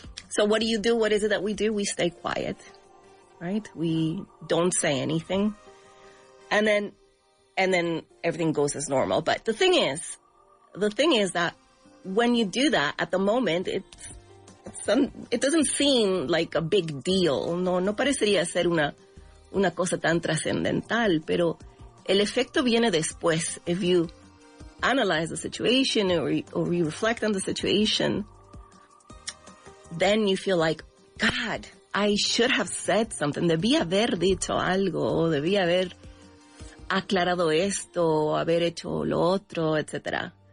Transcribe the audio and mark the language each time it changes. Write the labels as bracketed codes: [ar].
[en] So what do? What is it that we do? We stay quiet, right? We don't say anything. And then everything goes as normal. But the thing is that when you do that at the moment, it doesn't seem like a big deal. [es] No parecería ser una cosa tan trascendental, pero el efecto viene después. [en] If you analyze the situation or you reflect on the situation, then you feel like, God, I should have said something. [es] Debí haber dicho algo, debí haber aclarado esto, haber hecho lo otro, etc.